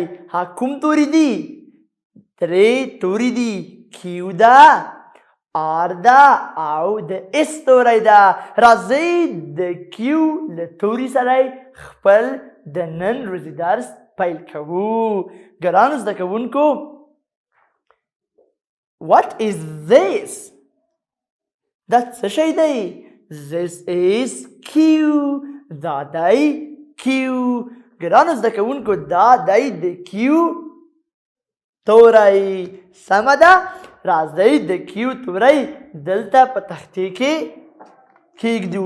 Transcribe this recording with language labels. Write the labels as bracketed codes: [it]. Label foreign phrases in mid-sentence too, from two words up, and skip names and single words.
[ps] کوم توري دي؟ 3 توري دي. Q ده، R ده او د S توری ده. راځئ د Q له توري سره خپل د نن ورځې درس پیل کوو. ګرانو زده کوونکو، [en] what is this؟ [ps] دا څه شی دی؟ [en] This is Q. [ps] دا دی Q. ګرانو زده کوونکو، دا دی د Q توری. سمه ده. راځئ د Q توری دلته په تختې کې کېږدو.